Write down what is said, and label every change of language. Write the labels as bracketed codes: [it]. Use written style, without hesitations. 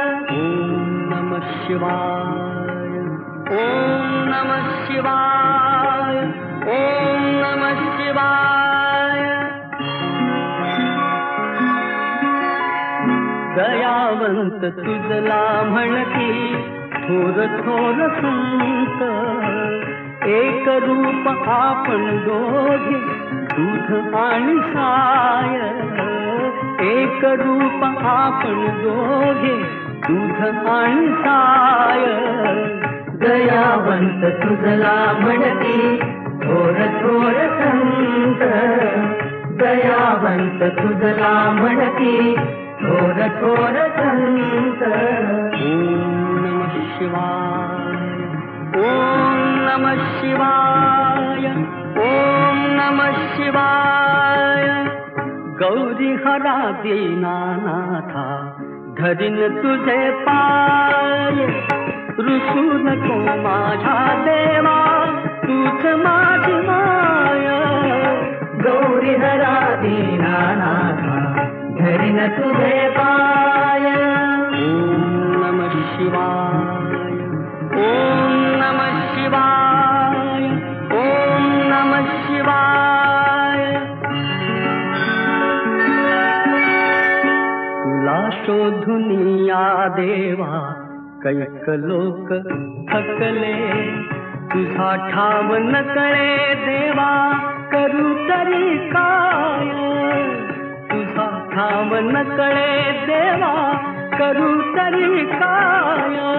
[sa] ओम नमः शिवाय, ओम नमः शिवाय, ओम नमः शिवाय. [mr] दयावंत तुझला म्हणती थोर थोर संत, एक रूप आपण दोघे दूध आणि साय, एक रूप आपण दोघे दूध आणि साय. दयावंत तुझला म्हणती थोर थोर संत, दयावंत तुझला म्हणती थोर थोर संत. [sa] ओम नमः शिवाय, ओम नमः शिवाय, ओम नमः शिवाय. [mr] गौरी हरा दीनानाथा धरिन तुझे पाय, रुसू नको माझा देवा तूच माझी माय. गौरी हरा दीनानाथा धरिन तुझे पाय. [sa] ओम नमः शिवाय, ओम नमः शिवाय, ओम नमः शिवाय. [mr] तुला शोधुनिया देवा कैक लोक थकले, तुझा ठाव न कळे देवा करू तरी काय. तुझा ठाव न कळे देवा करू तरी काय.